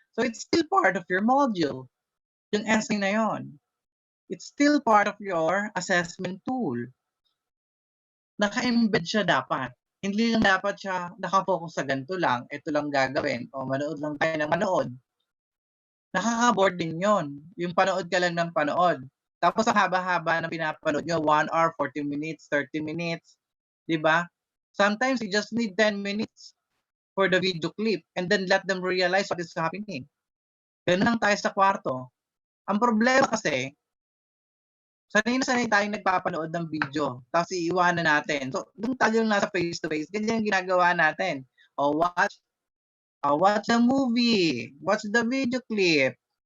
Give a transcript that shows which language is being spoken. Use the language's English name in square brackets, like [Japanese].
[English] So, it's still part of your module. [Filipino] Yung essay na yon. [English] It's still part of your assessment tool. [Filipino] Naka-embed siya dapat. Hindi lang dapat siya nakafocus sa ganito lang, ito lang gagawin, o manood lang tayo ng manood. Nakaka-board din yun. Yung panood ka lang ng panood. Tapos ang haba-haba na pinapanood nyo, 1 hour, 40 minutes, 30 minutes. Diba? [English] Sometimes you just need 10 minutes for the video clip and then let them realize what is happening. [Filipino] Ganun lang tayo sa kwarto. Ang problema kasi, sanay na sanay tayong nagpapanood ng video. Tapos iiwanan natin. So, doon tayo nasa face-to-face. Ganyan yung ginagawa natin. [English] O watch the movie. Watch the video clip.